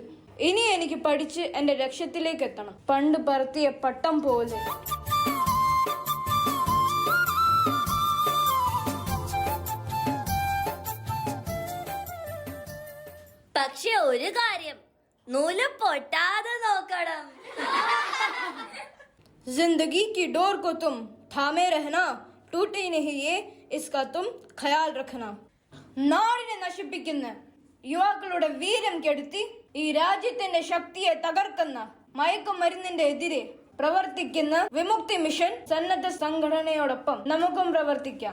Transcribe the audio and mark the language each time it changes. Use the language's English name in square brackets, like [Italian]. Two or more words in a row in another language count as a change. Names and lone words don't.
[Malayalam] ഇനി എനിക്ക് പഠിച്ച് എൻ്റെ ലക്ഷ്യത്തിലേക്ക് എത്തണം. പണ്ട് പറത്തിയ പട്ടം പോലെ. പക്ഷെ ഒരു കാര്യം, നൂല് പൊട്ടാതെ നോക്കണം. [Hindi] जिंदगी की डोर को तुम थामे रहना, टूटे नहीं ये इसका तुम ख्याल रखना. [Malayalam] നാടിനെ നശിപ്പിക്കുന്ന യുവാക്കളുടെ വീര്യം കെടുത്തി ഈ രാജ്യത്തിന്റെ ശക്തിയെ തകർക്കുന്ന മയക്കുമരുന്നിന്റെ എതിരെ പ്രവർത്തിക്കുന്ന വിമുക്തി മിഷൻ സന്നദ്ധ സംഘടനയോടൊപ്പം നമുക്കും പ്രവർത്തിക്കാം.